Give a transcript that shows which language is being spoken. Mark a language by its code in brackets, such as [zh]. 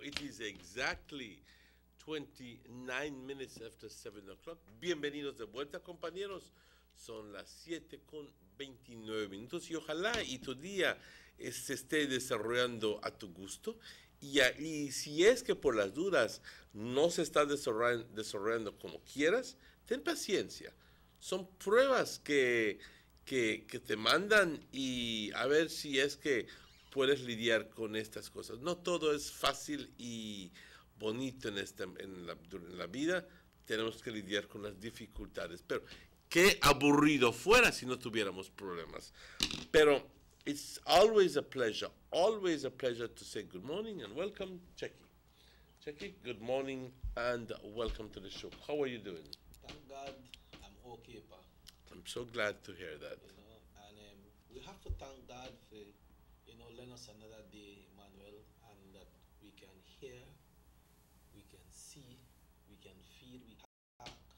[en] It is exactly 29 minutes after 7 o'clock. [es] Bienvenidos de vuelta, compañeros. Son las 7:29 y ojalá y tu día se esté desarrollando a tu gusto. Y si es que por las dudas no se está desarrollando como quieras, ten paciencia. Son pruebas que te mandan y a ver si es que puedes lidiar con estas cosas. No todo es fácil y bonito en la vida. Tenemos que lidiar con las dificultades. Pero qué aburrido fuera si no tuviéramos problemas. [en] Pero it's always a pleasure to say good morning and welcome, Checky. Checky, good morning and welcome to the show. How are you doing? Thank God, I'm okay, Pa. I'm so glad to hear that. You know, and we have to thank God for lend us another day, Emmanuel, and that we can hear, we can see, we can feel, we can act.